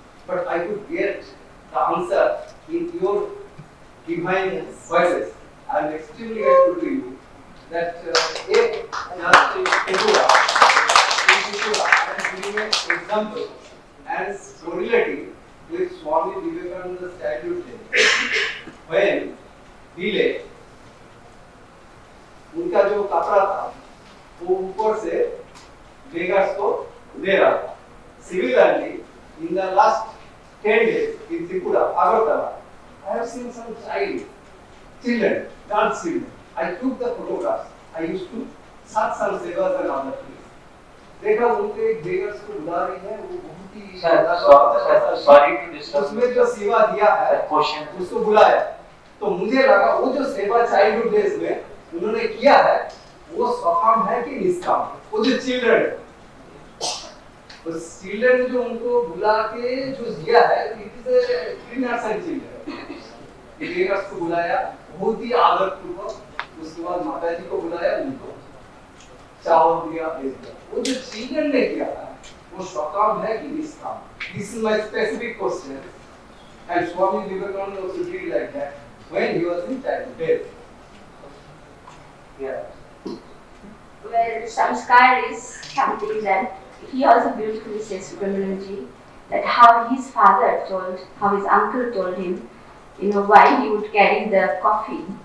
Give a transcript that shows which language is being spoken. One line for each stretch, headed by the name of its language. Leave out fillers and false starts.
English: But I could get the answer in your divine voices. I am extremely grateful to you that if just in Tripura, I am giving an example as correlating with Swami Vivekananda's childhood days. When Dile,
Hindi: उनका जो कपड़ा था वो ऊपर से beggars को दे रहा था.
English: Similarly, in the last 10 days in Tripura, Agartala, I have seen some children, dance children. I took the photographs. I used to search some sevas and other things.
Hindi: देखा उनके बेगर्स को बुला रही है, वो बहुत ही
English: sorry to disturb.
Hindi: उसमें जो सेवा दिया है, उसको बुलाया. तो मुझे लगा वो जो सेवा चाइल्डहुड डेज में उन्होंने किया है, वो स्वकाम है कि निष्काम. वो जो चिल्ड्रन, उस चिल्ड्रन जो उनको बुला के जो दिया है,
English: It is a innocent children.
Hindi: Beggars को बुलाया, बहुत ही आदरपूर्वक. उसके बाद माताजी को बुलाया, उनको चावल दिया, भेज दिया. वो जो चिल्ड्रन ने किया है, वो स्वकाम है कि निष्काम.
English: This is my specific question. And Swami Vivekananda also did like that when he was in childhood. Yeah. Well, samskar is something that he also beautifully says, Subramanianji, that how his father told, how his uncle told him, why he would carry the coffee.